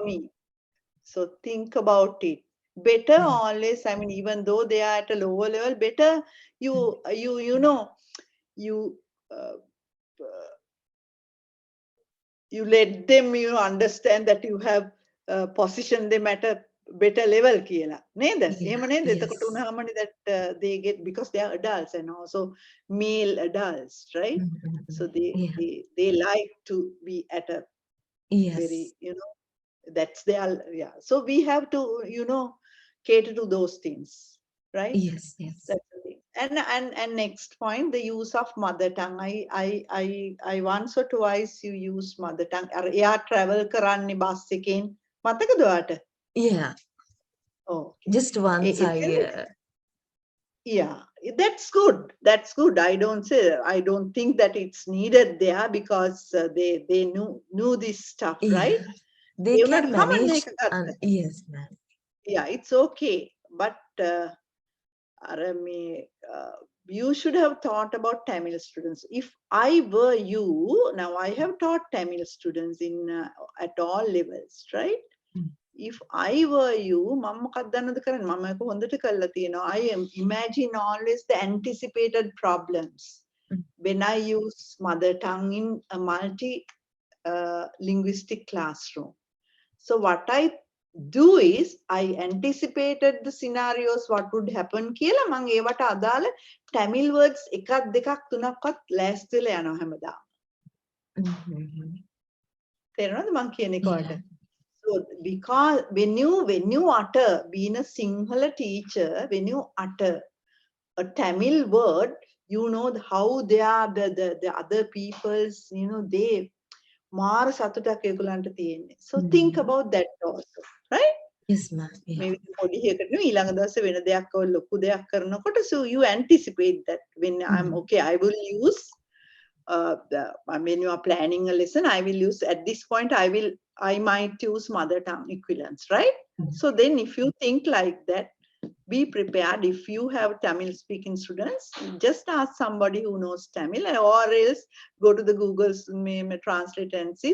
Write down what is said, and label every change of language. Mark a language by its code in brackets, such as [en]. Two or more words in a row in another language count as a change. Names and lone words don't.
[en] for me. So think about it. Better Yeah. always, I mean, even though they are at a lower level, better Mm, you know you uh, you let them understand that you have positioned them at a better level [si] කියලා නේද [en] yeah, [si] එහෙම නේද එතකොට [en] yes. උනහමනේ that they get, because they are adults and also male adults, right? So Yeah, they like to be at a very, yes, that's their, yeah, so we have to cater to those things, right? yes. That's the thing. And next point, the use of mother tongue. I once or twice you used mother tongue. [si] එයා travel කරන්නේ bus එකෙන්. මතකද ඔයාට? [en] Yeah, Oh, okay. just once I, එතන, yeah, that's good. That's good. I don't think that it's needed there, because they knew this stuff, right? yeah, they [si] ඒ [en] can [si] වුණාට කමක් [en] manage. [si] නැහැ ඒක [en] And [si] ගත්ත. [en] yes, ma'am. Yeah, it's okay. But Arami, you should have thought about Tamil students. If I were you, now I have taught Tamil students in at all levels, right? Mm, If I were you, [si] මම මොකක්ද දන්නවද කරන්නේ? මම ඒක හොඳට කරලා තියෙනවා. [en] I am imagine always the anticipated problems mm, when I use mother tongue in a multi linguistic classroom. So what I do is I anticipated the scenarios what would happen [si] කියලා මම ඒවට අදාළ Tamil words එකක් දෙකක් තුනක්වත් ලෑස්තිලා යනවා හැමදාම. [en] mhm. [si] තේරෙනවද මං කියන එක ඔයාලට? [en] Yeah, So because when you utter, being a Sinhala teacher, when you utter a Tamil word, you know how they are the other people's, they [si] මාර සතුටක් ඒගොල්ලන්ට තියෙන්නේ. [en] So think mm. about that also, right? Yes, ma'am. [si] මේ [en] Yeah, [si] විදිහ පොඩි එකකට නෙවෙයි ඊළඟ දවසේ වෙන දෙයක් ඔය ලොකු දෙයක් කරනකොට, [en] so you anticipate that when I'm mm, okay, I will use when you are planning a lesson, I will use at this point, I might use mother tongue equivalents, right? mm, So then if you think like that, be prepared. If you have Tamil speaking students, just ask somebody who knows Tamil, or else go to the Google's translate and see.